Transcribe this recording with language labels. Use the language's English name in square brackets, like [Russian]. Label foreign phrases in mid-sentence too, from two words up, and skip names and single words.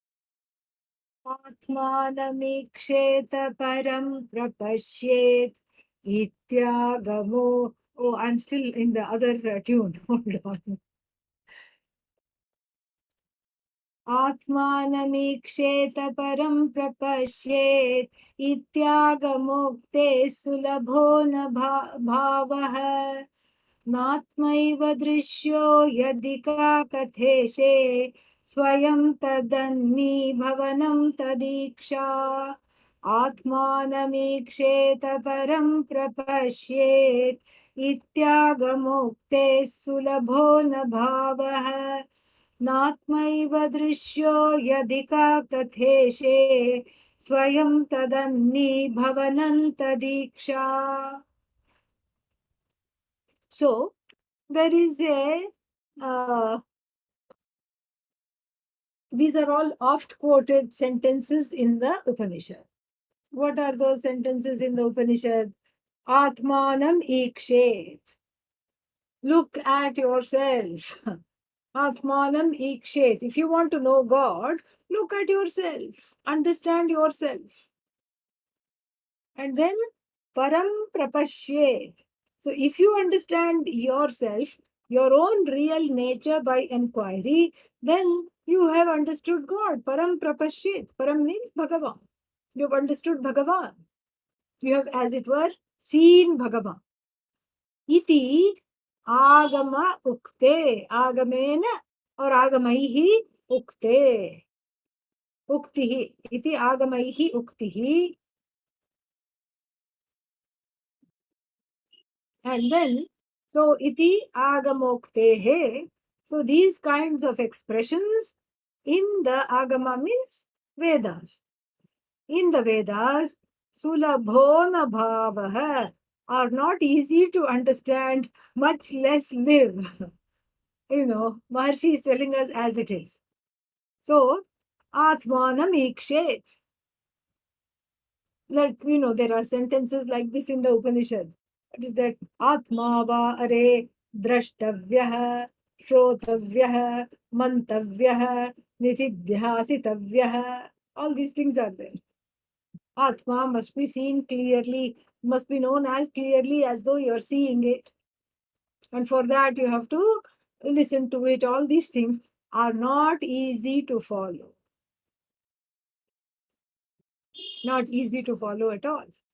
[Sanskrit] आत्मानमीक्षेत परं प्रपश्येत् इत्यागमो. [English] Oh, I'm still in the other tune. Hold on. [Sanskrit] आत्मानमीक्षेत परं प्रपश्येत् इत्यागमुक्ते सुलभो न भावः नात्मैव दृश्यो यदि का कथेशे स्वयं तदन्नीभवनं तदीक्षा आत्मानमीक्षेत परं प्रपश्येत् इत्यागमुक्ते सुलभो न भावः नात्मैव दृश्यो यदि का कथेशे स्वयं तदन्नीभवनं तदीक्षा. [English] So there is a these are all oft quoted sentences in the Upanishad. What are those sentences in the Upanishad? [Sanskrit] आत्मानम् ईक्षेत. [English] Look at yourself. [Sanskrit] आत्मानम् ईक्षेत. [English] If you want to know God, look at yourself. Understand yourself. And then [Sanskrit] परं प्रपश्येत्. [English] So if you understand yourself, your own real nature by inquiry, then you have understood God. [Sanskrit] परं प्रपश्येत्. [English] Param means Bhagavan. You have understood Bhagavan. You have, as it were, seen Bhagavan. [Sanskrit] इति आगम उक्ते. आगमेन or आगमैः उक्ते. उक्तिः इति आगमैः उक्तिः. [English] And then, so [Sanskrit] इति आगमोक्ते. [English] So these kinds of expressions in the agama means Vedas. In the Vedas, [Sanskrit] सुलभो न भावः [English] are not easy to understand, much less live. Maharshi is telling us as it is. [Sanskrit] So, आत्मानम् ईक्षेत. [English] Like, there are sentences like this in the Upanishad. What is that? [Sanskrit] आत्मा वा अरे द्रष्टव्यः श्रोतव्यः मन्तव्यः निदिध्यासितव्यः. [English] All these things are there. Atma must be seen clearly, must be known as clearly as though you're seeing it. And for that, you have to listen to it. All these things are not easy to follow. Not easy to follow at all.